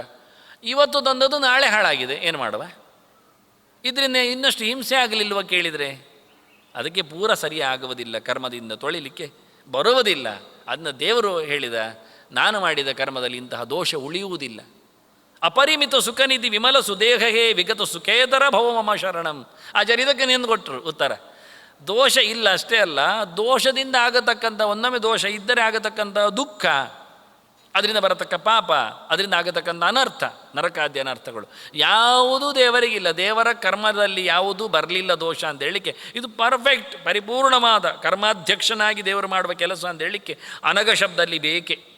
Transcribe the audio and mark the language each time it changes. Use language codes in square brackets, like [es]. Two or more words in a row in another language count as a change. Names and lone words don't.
[kn] ಇವತ್ತು ತಂದದ್ದು ನಾಳೆ ಹಾಳಾಗಿದೆ, ಏನು ಮಾಡುವ? ಇದರಿಂದ ಇನ್ನಷ್ಟು ಹಿಂಸೆ ಆಗಲಿಲ್ವ ಕೇಳಿದರೆ? ಅದಕ್ಕೆ ಪೂರ ಸರಿ ಆಗುವುದಿಲ್ಲ, ಕರ್ಮದಿಂದ ತೊಳಿಲಿಕ್ಕೆ ಬರುವುದಿಲ್ಲ. ಅದನ್ನ ದೇವರು ಹೇಳಿದ, ನಾನು ಮಾಡಿದ ಕರ್ಮದಲ್ಲಿ ಇಂತಹ ದೋಷ ಉಳಿಯುವುದಿಲ್ಲ. [sa] ಅಪರಿಮಿತ ಸುಖನಿಧಿ ವಿಮಲ ಸುದೇಹೇ ವಿಗತ ಸುಖೇತರ ಭವ ಮಮ ಶರಣಂ. [kn] ಆಚಾರ್ಯದಕ್ಕೆ ನಿಂದು ಕೊಟ್ಟರು ಉತ್ತರ. ದೋಷ ಇಲ್ಲ ಅಷ್ಟೇ ಅಲ್ಲ, ದೋಷದಿಂದ ಆಗತಕ್ಕಂಥ, ಒಂದೊಮ್ಮೆ ದೋಷ ಇದ್ದರೆ ಆಗತಕ್ಕಂಥ ದುಃಖ, ಅದರಿಂದ ಬರತಕ್ಕ ಪಾಪ, ಅದರಿಂದ ಆಗತಕ್ಕಂಥ ಅನರ್ಥ, ನರಕಾದ್ಯ ಅನರ್ಥಗಳು ಯಾವುದೂ ದೇವರಿಗಿಲ್ಲ. ದೇವರ ಕರ್ಮದಲ್ಲಿ ಯಾವುದೂ ಬರಲಿಲ್ಲ ದೋಷ ಅಂತ ಹೇಳಲಿಕ್ಕೆ ಇದು ಪರ್ಫೆಕ್ಟ್, ಪರಿಪೂರ್ಣವಾದ ಕರ್ಮಾಧ್ಯಕ್ಷನಾಗಿ ದೇವರು ಮಾಡುವ ಕೆಲಸ ಅಂತ ಹೇಳಲಿಕ್ಕೆ ಅನಘ ಶಬ್ದಲ್ಲಿ ಬೇಕೆ.